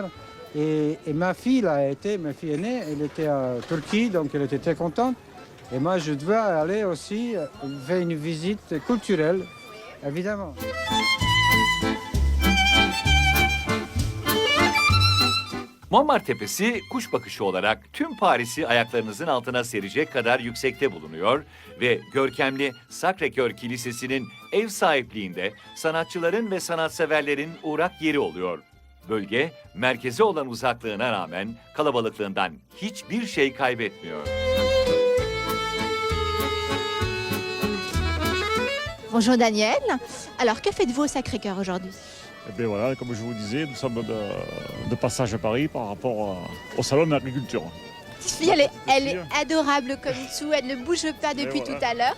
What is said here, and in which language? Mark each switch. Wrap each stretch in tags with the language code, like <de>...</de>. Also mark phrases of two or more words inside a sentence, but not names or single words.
<fr>Et ma fille aînée, elle était en Turquie, donc elle était très contente. Et moi, je dois aller aussi faire une visite culturelle, évidemment.</fr> <tr>Montmartre Tepesi kuş bakışı olarak tüm Paris'i ayaklarınızın altına serecek kadar yüksekte bulunuyor ve görkemli Sacré-Cœur Kilisesi'nin ev sahipliğinde sanatçıların ve sanatseverlerin uğrak yeri oluyor. Bölge, merkeze olan uzaklığına rağmen kalabalıklığından hiçbir şey kaybetmiyor.</tr> <fr>Bonjour Daniel. Alors, que faites-vous au Sacré-Cœur aujourd'hui? Et bien voilà, comme je vous disais, nous sommes de passage à Paris par rapport au salon de l'agriculture. Cette fille, elle est adorable comme tout, elle ne bouge pas depuis tout à l'heure.</fr>